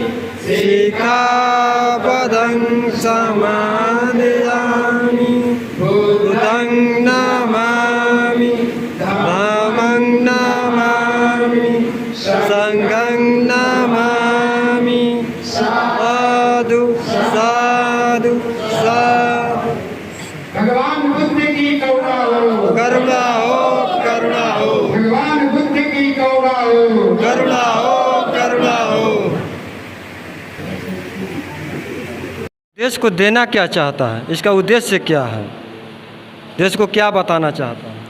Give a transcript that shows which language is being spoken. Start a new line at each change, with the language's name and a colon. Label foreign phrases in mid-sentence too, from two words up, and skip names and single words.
Pali: सिक्खापदं समादयामि बुद्धं नमामि धम्मं नमामि संघं नमामि साधु साधु साधु।
Hindi: भगवान बुद्ध की करुणा हो, करुणा हो, करुणा हो, भगवान बुद्ध की करुणा हो, करुणा हो, करुणा हो। देश को देना क्या चाहता है, इसका उद्देश्य क्या है, देश को क्या बताना चाहता है?